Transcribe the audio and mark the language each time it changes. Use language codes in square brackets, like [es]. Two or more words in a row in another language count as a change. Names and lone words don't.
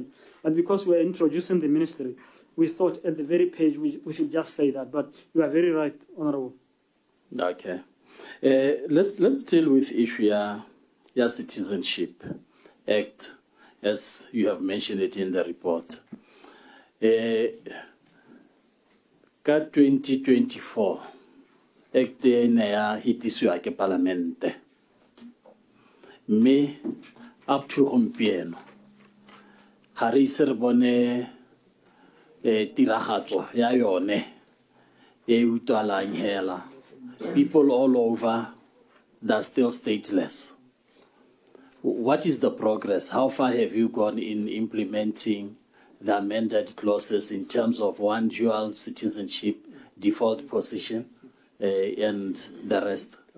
[en] But because we are introducing the ministry, we thought at the very page we should just say that. But you are very right, Honourable. Okay. Let's deal with issue Citizenship Act, as you have mentioned it in the report. [tn] Ka 2024, Act ya hitiswa ke Parlamente. Me [en] up to [tn] gompieno ga re ise re bone tiragatso ya yone e utlwalang hela. [en] People all over that are still stateless. What is the progress? How far have you gone in implementing the amended clauses in terms of one dual citizenship, default position, and the rest?